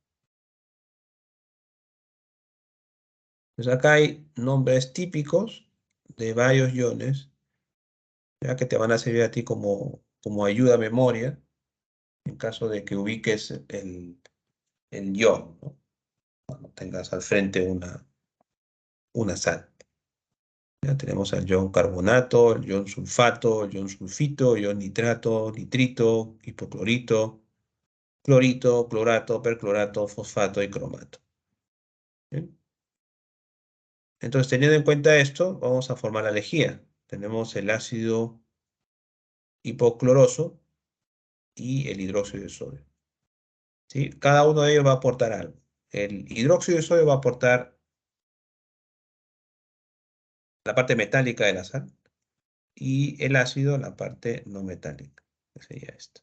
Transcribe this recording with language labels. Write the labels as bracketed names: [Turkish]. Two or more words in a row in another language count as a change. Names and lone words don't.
[Spanish] Entonces acá hay nombres típicos de varios iones, ya que te van a servir a ti como ayuda a memoria, en caso de que ubiques el ion, ¿no? Cuando tengas al frente una sal. Ya tenemos el ion carbonato, el ion sulfato, el ion sulfito, el ion nitrato, nitrito, hipoclorito, clorito, clorato, perclorato, fosfato y cromato. ¿Bien? Entonces, teniendo en cuenta esto, vamos a formar la lejía. Tenemos el ácido hipocloroso y el hidróxido de sodio. ¿Sí? Cada uno de ellos va a aportar algo. El hidróxido de sodio va a aportar la parte metálica de la sal y el ácido la parte no metálica, que sería esto.